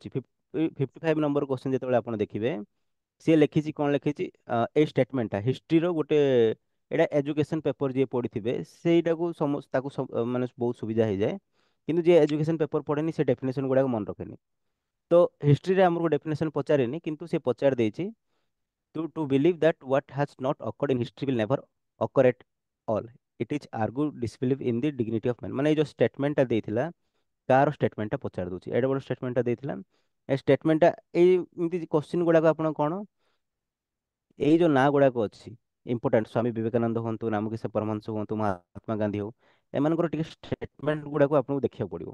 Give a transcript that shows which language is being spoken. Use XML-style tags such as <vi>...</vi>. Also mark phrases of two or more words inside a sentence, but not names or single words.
<or>55 ନମ୍ବର କୋଶ୍ଚିନ୍ ଯେତେବେଳେ ଆପଣ ଦେଖିବେ, ସିଏ ଲେଖିଛି କଣ ଲେଖିଛି ଏଇ ଷ୍ଟେଟମେଣ୍ଟଟା ହିଷ୍ଟ୍ରିର ଗୋଟେ ଏଇଟା</or> <en>education paper</en> <or>ଯିଏ ପଢିଥିବେ ସେଇଟାକୁ ସମସ୍ତ ତାକୁ ମାନେ ବହୁତ ସୁବିଧା ହେଇଯାଏ। କିନ୍ତୁ ଯିଏ</or> <en>education paper</en> <or>ପଢେନି ସେ ଡେଫିନେସନ ଗୁଡାକ ମନେ ରଖେନି। ତ ହିଷ୍ଟ୍ରିରେ ଆମକୁ ଡେଫିନେସନ ପଚାରେନି କିନ୍ତୁ ସେ ପଚାରି ଦେଇଛି</or> <en>to believe that what has not occurred in history will never occur at all. It is argue disbelief in the dignity of man।</en> <or>ମାନେ ଏଇ ଯୋଉ ଷ୍ଟେଟମେଣ୍ଟଟା ଦେଇଥିଲା କାହାର ଷ୍ଟେଟମେଣ୍ଟଟା ପଚାରି ଦଉଛି ଏଡେ ବଡ ଷ୍ଟେଟମେଣ୍ଟଟା ଦେଇଥିଲା। ଏ ଷ୍ଟେଟମେଣ୍ଟଟା ଏଇ ଏମିତି କୋଶ୍ଚିନ୍ ଗୁଡାକ ଆପଣ କଣ ଏଇ ଯୋଉ ନାଁ ଗୁଡାକ ଅଛି ଇମ୍ପୋର୍ଟାଣ୍ଟ ସ୍ୱାମୀ ବିବେକାନନ୍ଦ ହୁଅନ୍ତୁ ରାମକୃଷ୍ଣ ପରମହଂସ ହୁଅନ୍ତୁ ମହାତ୍ମା ଗାନ୍ଧୀ ହଉ ଏମାନଙ୍କର ଟିକେ ଷ୍ଟେଟମେଣ୍ଟ ଗୁଡାକୁ ଆପଣଙ୍କୁ ଦେଖିବାକୁ ପଡିବ।</or>